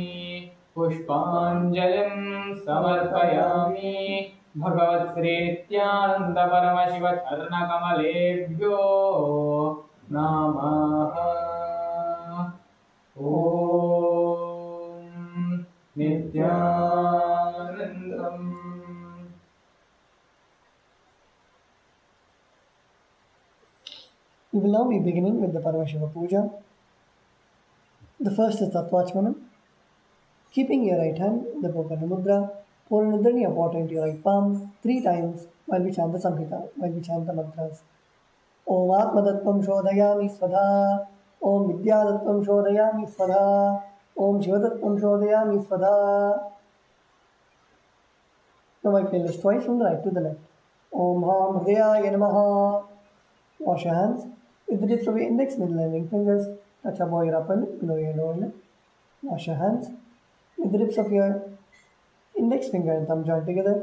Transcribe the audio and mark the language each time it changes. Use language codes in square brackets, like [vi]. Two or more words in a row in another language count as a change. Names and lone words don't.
[sa] पुष्पाञ्जलिं समर्पयामि भगवत्श्रीनित्यानन्दपरमशिवचरणकमलेभ्यो नमः। ॐ नित्यानन्दम्। [en] We will now be beginning with the Paramashiva Puja. The first is Tattvachmanam. Keeping your right hand in the Pokana Mudra, pour an udrani of water into your right palm 3 times while we chant the Samhita, while we chant the mantras. [sa] ॐ आत्मतत्त्वं शोधयामि स्वधा ॐ विद्यातत्त्वं शोधयामि स्वधा ॐ शिवतत्त्वं शोधयामि स्वधा, Om Shivadattvam Shodhayami Svadha. [en] Now I play this twice from the right to the left. [sa] ॐ हं हृदयाय नमः. [en] Wash your hands with the tips of your index, middle and ring fingers. Touch above your upper lip, below your lower lip. Wash your hands with the tips of your index finger and thumb joined together.